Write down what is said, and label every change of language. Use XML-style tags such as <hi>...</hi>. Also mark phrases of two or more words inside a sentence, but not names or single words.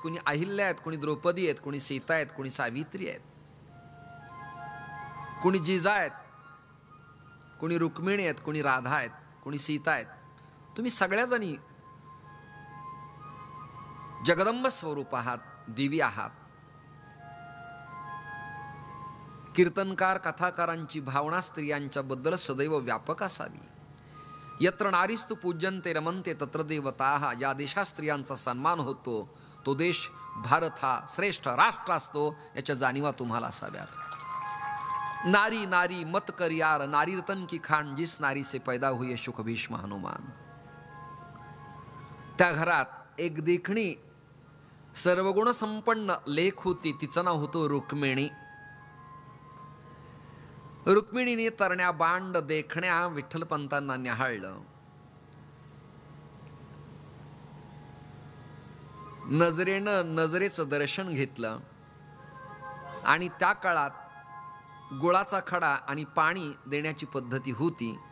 <mr>कुणी अहिल्या आहेत, कुणी द्रौपदी आहेत, कुणी सीता आहेत, कुणी सावित्री आहेत, कुणी जिजा आहेत, कुणी रुक्मिणी आहेत, कुणी राधा आहेत, कुणी सीता आहेत. तुम्ही सगळ्या जणी जगदंब स्वरूप आहात, दिवी आहात. कीर्तनकार कथाकारांची भावना स्त्रियांच्या बद्दल सदैव व्यापक असावी.</mr> <sa>यत्र नारीस्तु पूज्यन्ते रमन्ते तत्र देवताः.</sa> <mr>ज्या देशात स्त्रियांचा सन्मान होतो तो देश भारत हा श्रेष्ठ राष्ट्र असतो, याच्या जाणीवा तुम्हाला असाव्यात.</mr> <hi>नारी नारी मत कर यार, नारी रतन की खान, जिस नारी से पैदा हुई शुक भीष्म हनुमान.</hi> <mr>त्या घरात एक देखणी सर्वगुण संपन्न लेख होती. तिचं नाव होतं रुक्मिणी. रुक्मिणीने तरण्या बांड देखण्या विठ्ठलपंतांना न्याहाळलं. नजरेनं नजरेचं दर्शन घेतलं आणि त्या काळात गुळाचा खडा आणि पाणी देण्याची पद्धती होती.</mr>